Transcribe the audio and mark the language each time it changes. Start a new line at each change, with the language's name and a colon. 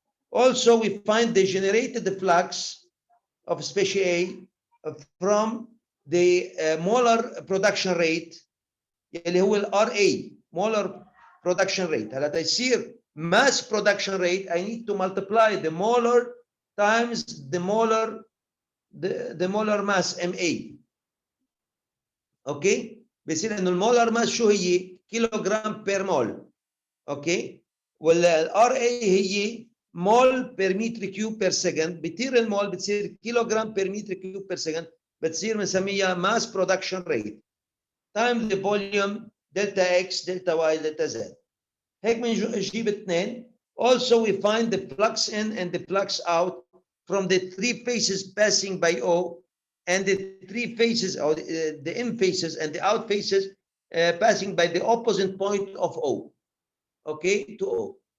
English: Also, we find the generated flux of species A from the molar production rate
Arabic: اللي هو ال
English: RA, molar production rate.
Arabic: هلا تصير
English: mass production rate, I need to multiply the molar times the molar mass MA. Okay?
Arabic: بيصير انه المولر ماس شو هي؟ كيلوغرام بير مول. اوكي؟ وال RA هي مول بير متر كيوب بير سكند. بيطير المول بتصير كيلوغرام بير متر كيوب بير سكند، بتصير بنسميها ماس برودكشن ريت تايم ذا فوليوم دلتا اكس دلتا واي دلتا زد. هيك بنجيب اثنين.
English: Also we find the flux in and the flux out from the three phases passing by O and the three phases or the in phases and the out phases passing by the opposite point of O, okay, to O.